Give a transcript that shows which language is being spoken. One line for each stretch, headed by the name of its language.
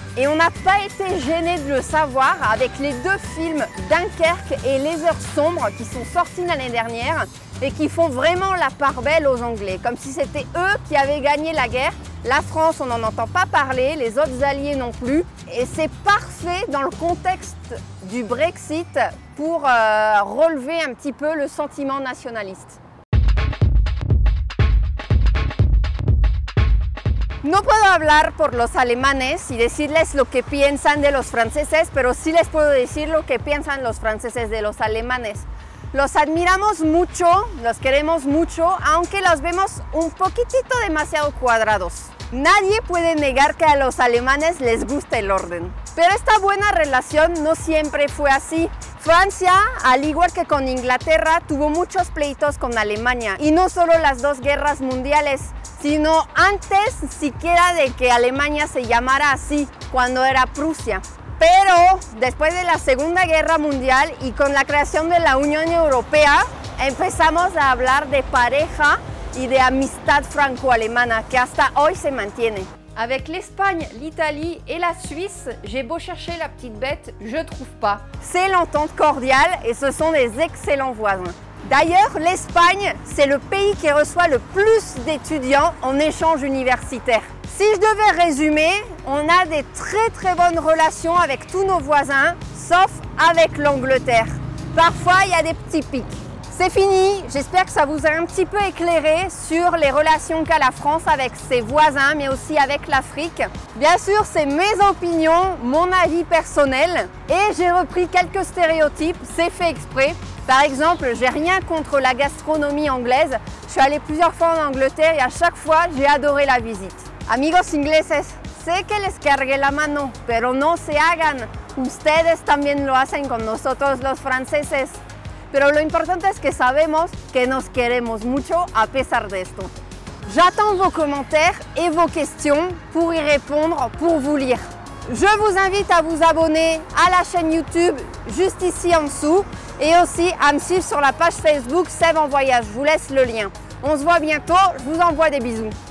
French: Et on n'a pas été gêné de le savoir avec les deux films Dunkerque et Les Heures sombres qui sont sortis l'année dernière et qui font vraiment la part belle aux Anglais, comme si c'était eux qui avaient gagné la guerre. La France, on n'en entend pas parler, les autres alliés non plus. Et c'est parfait dans le contexte du Brexit pour relever un petit peu le sentiment nationaliste.
Spanish: No puedo hablar por los alemanes y decirles lo que piensan de los franceses, pero sí les puedo decir lo que piensan los franceses de los alemanes. Los admiramos mucho, los queremos mucho, aunque los vemos un poquitito demasiado cuadrados. Nadie puede negar que a los alemanes les gusta el orden. Pero esta buena relación no siempre fue así. Francia, al igual que con Inglaterra, tuvo muchos pleitos con Alemania. Y no solo las dos guerras mundiales, sino antes siquiera de que Alemania se llamara así, cuando era Prusia. Pero después de la Segunda Guerra Mundial y con la creación de la Unión Europea, empezamos a hablar de pareja y de amistad franco-alemana, que hasta hoy se mantiene.
French: Avec l'Espagne, l'Italie et la Suisse, j'ai beau chercher la petite bête, je trouve pas. C'est l'entente cordiale et ce sont des excellents voisins. D'ailleurs, l'Espagne, c'est le pays qui reçoit le plus d'étudiants en échange universitaire. Si je devais résumer, on a des très bonnes relations avec tous nos voisins, sauf avec l'Angleterre. Parfois, il y a des petits pics. C'est fini, j'espère que ça vous a un petit peu éclairé sur les relations qu'a la France avec ses voisins, mais aussi avec l'Afrique. Bien sûr, c'est mes opinions, mon avis personnel, et j'ai repris quelques stéréotypes, c'est fait exprès. Par exemple, j'ai rien contre la gastronomie anglaise. Je suis allée plusieurs fois en Angleterre et à chaque fois, j'ai adoré la visite.
Spanish: Amigos ingleses, sé que les cargué la mano, pero no se hagan. Ustedes también lo hacen con nosotros los franceses. Pero lo importante es que sabemos que nos queremos mucho a pesar de esto.
French: J'attends vos commentaires et vos questions pour y répondre, pour vous lire. Je vous invite à vous abonner à la chaîne YouTube juste ici en dessous et aussi à me suivre sur la page Facebook Seb en voyage. Je vous laisse le lien. On se voit bientôt, je vous envoie des bisous.